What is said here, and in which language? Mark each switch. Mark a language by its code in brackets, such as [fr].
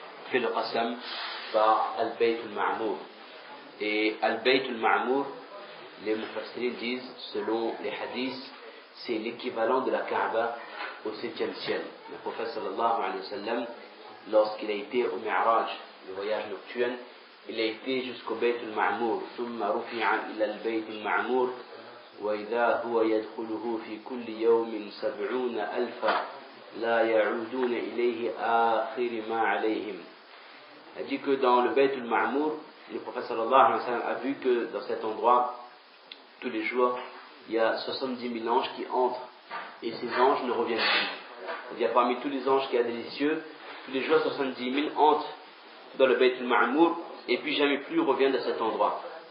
[fr] Fait le qasam par Al-Bayt al-Ma'mour. Et Al-Bayt al-Ma'mour, les mufassirin disent, selon les hadiths, c'est l'équivalent de la Kaaba au 7e ciel. Le prophète sallallahu alayhi wa sallam, lorsqu'il a été au Mi'raj, le voyage nocturne, il a été jusqu'au Bayt al-Ma'mour. [ar] ثم رفع إلى البيت المعمور وإذا هو يدخله في كل يوم 70,000 لا يعودون إليه آخر ما عليهم. [fr] Il dit que dans le Bayt al-Ma'mour, le prophète sallallahu alayhi wa sallam a vu que dans cet endroit, tous les jours, il y a 70 000 anges qui entrent et ces anges ne reviennent plus. Il y a parmi tous les anges qu'il y a des cieux, tous les jours 70 000 entrent dans le Bayt al-Ma'mour et puis jamais plus reviennent à cet endroit.